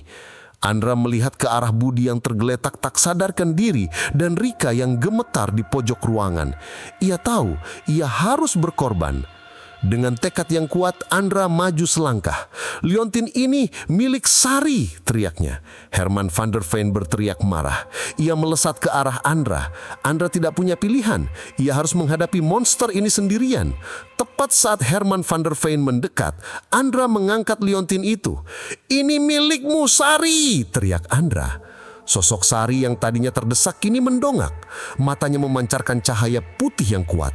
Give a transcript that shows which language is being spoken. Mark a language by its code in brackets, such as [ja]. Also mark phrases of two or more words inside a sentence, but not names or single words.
[id] Andra melihat ke arah Budi yang tergeletak tak sadarkan diri dan Rika yang gemetar di pojok ruangan. Ia tahu ia harus berkorban. Dengan tekad yang kuat, Andra maju selangkah. "Liontin ini milik Sari," teriaknya. Herman van der Veen berteriak marah. Ia melesat ke arah Andra. Andra tidak punya pilihan. Ia harus menghadapi monster ini sendirian. Tepat saat Herman van der Veen mendekat, Andra mengangkat liontin itu. "Ini milikmu, Sari!" teriak Andra. Sosok Sari yang tadinya terdesak kini mendongak. Matanya memancarkan cahaya putih yang kuat.